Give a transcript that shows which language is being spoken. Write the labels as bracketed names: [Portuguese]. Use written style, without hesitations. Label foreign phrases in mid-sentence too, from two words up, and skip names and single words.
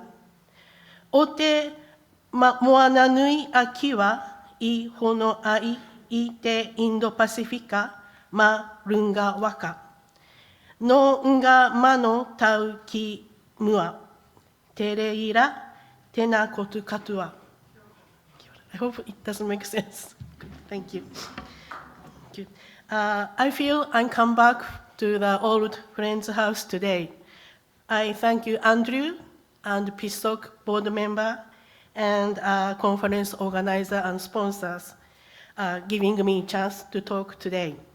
[Māori] O te moana nui a kiwa I hono ai I te Indo-Pasifika ma runga waka. No nga mano tau ki mua. Te reira, tēnā kotu katua. [English] I hope it doesn't make sense. Thank you. Thank you. I feel I come back to the old friend's house today. I thank you, Andrew, and PISOC board member, and conference organizer and sponsors, giving me a chance to talk today.